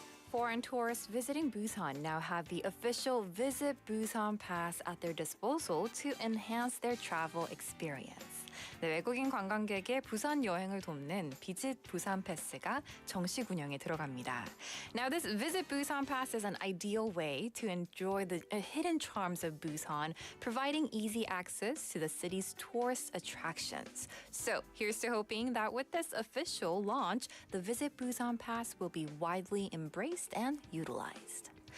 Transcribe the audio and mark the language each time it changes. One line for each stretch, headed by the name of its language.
English: Foreign tourists visiting Busan now have the official Visit Busan Pass at their disposal to enhance their travel experience.
Korean: 네, 외국인 관광객의 부산 여행을 돕는 비짓부산패스가 정식 운영에 들어갑니다.
English: Now, this Visit Busan Pass is an ideal way to enjoy the hidden charms of Busan, providing easy access to the city's tourist attractions. So, here's to hoping that with this official launch, the Visit Busan Pass will be widely embraced and utilized.